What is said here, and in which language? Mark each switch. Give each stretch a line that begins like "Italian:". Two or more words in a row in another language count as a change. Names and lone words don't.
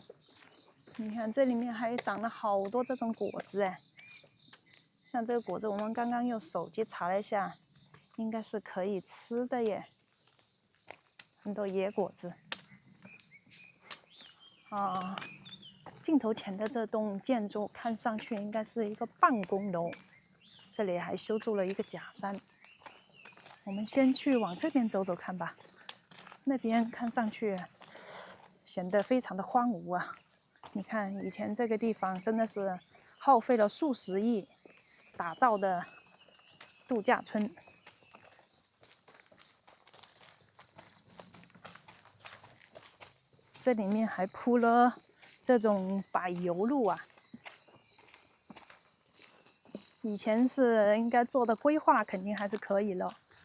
Chinese: 你看這裡面還長了好多這種果子哎，像這個果子我們剛剛用手機查了一下，應該是可以吃的耶，很多野果子。啊，鏡頭前的這棟建築看上去應該是一個辦公樓，這裡還修築了一個假山。我們先去往這邊走走看吧，那邊看上去顯得非常的荒蕪啊。你看以前這個地方真的是耗費了數十億打造的度假村。這裡面還鋪了這種柏油路啊，以前是應該做的規劃，肯定還是可以了。